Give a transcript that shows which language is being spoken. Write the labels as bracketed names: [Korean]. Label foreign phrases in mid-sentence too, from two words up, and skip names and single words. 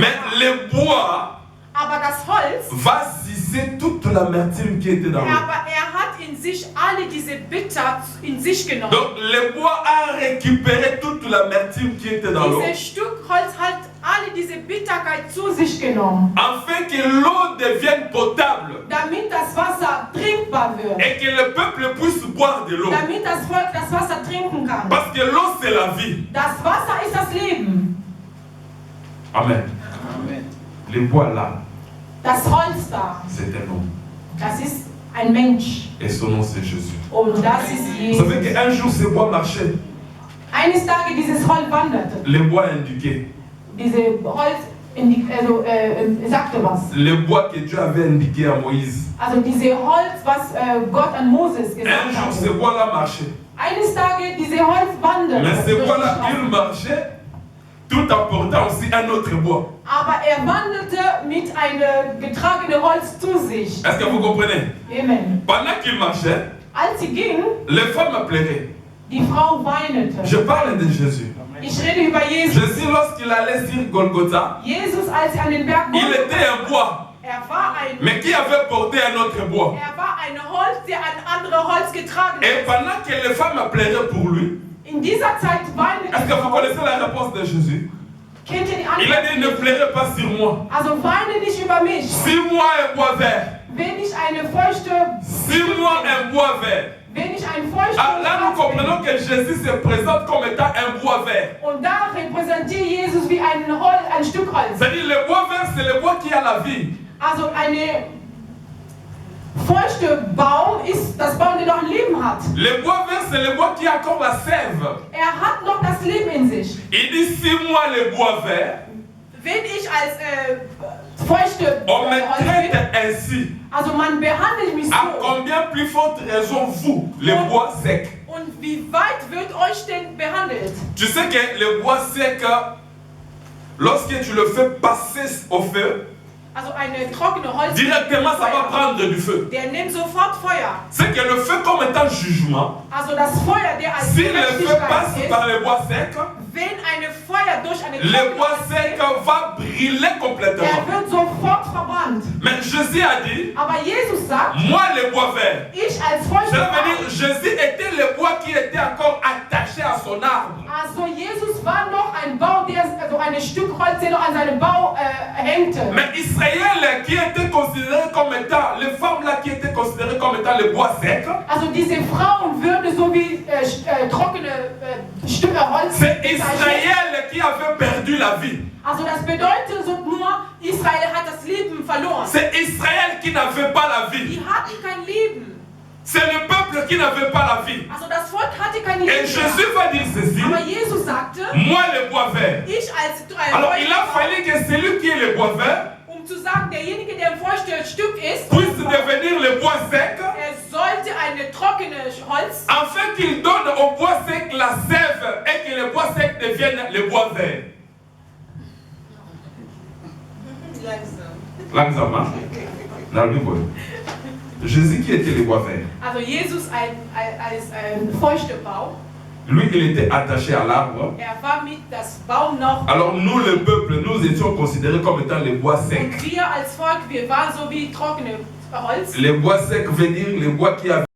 [French] Mais le bois [German] aber das Holz [French] va siser toute l'amertume qui était dans l'eau. [German] Aber hat in sich alle diese Bitter in sich genommen. [French] Donc le bois a récupéré toute l'amertume qui était dans l'eau. [German] Dieses Stück Holz hat alle diese Bitterkeit zu sich genommen. [French] Afin que l'eau devienne potable. [German] Damit das Wasser trinkbar wird. [French] Et que le peuple puisse boire de l'eau. [German] Damit das Volk das Wasser trinken kann. [French] Parce que l'eau c'est la vie. [German] Das Wasser ist das Leben. [French] Amen. [German] Amen. [French] Le bois là. [German] Das Holz da. [French] C'est un homme. [German] Das ist ein Mensch. [French] Et son nom c'est Jésus. [German] Und das ist Jesus. [French] Vous savez qu'un jour ce bois marchait. [German] Eines Tages dieses Holz wanderte. [French] Le bois indiquait. [German] Diese Holz sagte was. [French] Le bois que Dieu avait indiqué à Moïse. [German] Also diese Holz, was Gott an Moses gesagt [French] Un jour ce bois là marchait. [German] Eines Tages diese Holz wanderte. [French] Mais ce bois là il marchait tout apportant aussi un autre bois. [German] Aber wandelte mit einem getragenen Holz zu sich. [French] Est-ce que vous comprenez? Amen. Pendant qu'il marchait, [German] als sie ging, [French] les femmes pleuraient. [German] Die Frau weinete. [French] Je parle de Jésus. [German] Ich rede über Jesus. [French] Jésus, lorsqu'il allait sur Golgotha, [German] Jesus, als an den Berg [French] il était un bois. [German] War [French] mais qui avait porté un autre bois. [German] War ein Holz, der ein anderes Holz getragen hat. [French] Et pendant que les femmes pleuraient pour lui, [German] in dieser Zeit weinete. [French] Est-ce que vous connaissez la réponse de Jésus? [German] Kennt ihr die Antwort? [French] Il a dit, ne pleurez pas sur moi. [German] Also weine nicht über mich. [French] Sur moi un bois vert. [German] Wenn ich eine feuchte. [French] Sur moi un bois vert. [German] Wenn ich ein feuchtes. [French] Là nous comprenons que Jésus se présente comme étant un bois vert. [German] Und da repräsentiert Jesus wie ein Stück Holz. [French] C'est-à-dire le bois vert, c'est le bois qui a la vie. [German] Also eine feuchte Baum ist das Baum, der noch ein Leben hat. [French] Le bois vert, c'est le bois qui a encore la sève. [German] Hat noch das Leben in sich. [French] Il dit, si moi le bois vert, [German] wenn ich als feuchte [French] on me traite ainsi. [German] Also man behandelt mich so. [French] À combien plus forte raison vous, le bois sec? [German] Und wie weit wird euch denn behandelt? [French] Tu sais que le bois sec, lorsque tu le fais passer au feu, [German] also eine trockene Holz [French] directement ça va prendre du feu. [German] Der nimmt sofort Feuer. [French] C'est que le feu comme étant jugement. [German] Also das Feuer, der als [French] si le feu passe par le bois sec, [German] wenn eine Feuer durch eine [French] le bois sec va brûler complètement. [German] Wird sofort verbrannt. [French] Mais Jésus a dit, [German] aber Jesus sagt, [French] moi le bois vert. [German] Ich als feuchte [French] Ça veut dire Jésus était le bois qui était encore attaché à son arbre. [German] Also Jesus war noch ein Bau, also ein Stück Holz, der noch an seinem Bau hängte. [French] Mais Israël qui était considéré comme étant, les femmes là qui étaient considérées comme étant le bois sec. [German] Also diese Frauen würden so wie trockene Stücke Holz. [French] C'est Israël qui avait perdu la vie. [German] Also das bedeutet nur, Israel hat das Leben verloren. [French] C'est Israël qui n'avait pas la vie. [German] Die hatten kein Leben. [French] C'est le peuple qui n'avait pas la vie. [German] Also das Volk hatte kein Leben. [French] Et Jésus va dire ceci. [German] Aber Jesus sagte, [French] moi le bois vert. [German] Ich als [French] Alors il a fallu que celui qui est le bois vert, [German] zu sagen, derjenige, der ein feuchtes Stück ist, [French] puisse devenir le bois sec. [German] Sollte eine trockene Holz. [French] Afin qu'il donne au bois sec la sève et que le bois sec devienne le bois vert. Langsam, hein? Dans le Bible. Jésus qui était le bois vert. [German] Also Jesus als feuchte Baum. [French] Lui, il était attaché à l'arbre. [German] War mit das Baum noch. [French] Alors nous, le peuple, nous étions considérés comme étant les bois secs. [German] Und wir als Volk, wir waren so wie trockene Holz. [French] Les bois secs veut dire les bois qui avaient